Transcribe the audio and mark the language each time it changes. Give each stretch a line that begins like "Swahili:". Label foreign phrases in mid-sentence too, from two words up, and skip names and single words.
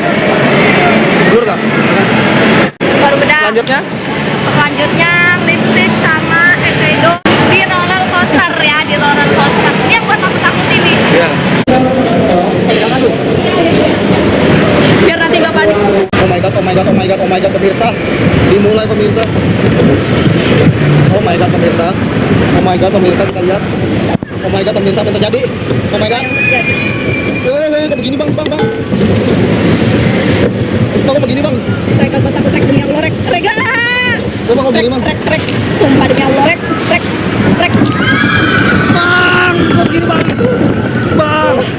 Indonesian: Blur nggak? Baru bedak. Selanjutnya? Selanjutnya lipstick sama eyeshadow di
English: roller coaster
Indonesian: ya, di
English: roller coaster.
Indonesian: Ini yang buat takut ini. Iya. Jangan tuh. Biar nanti gak panik.
English: Oh my god, oh my god, oh my god, oh my god,
Indonesian: pemirsa. Dimulai pemirsa.
English: Oh my god, pemirsa. Oh my god,
Indonesian: pemirsa, kita lihat.
English: Oh my god,
Indonesian: pemirsa, apa yang terjadi?
English: Oh my god.
Indonesian: Kok begini, Bang, Bang. Kok begini, Bang? Rek, aku takut rek demi Allah rek. Rek lah. Kok begini, Bang? Rek. Sumpah demi Allah rek. Rek. Bang, kok begini, Bang? Bang.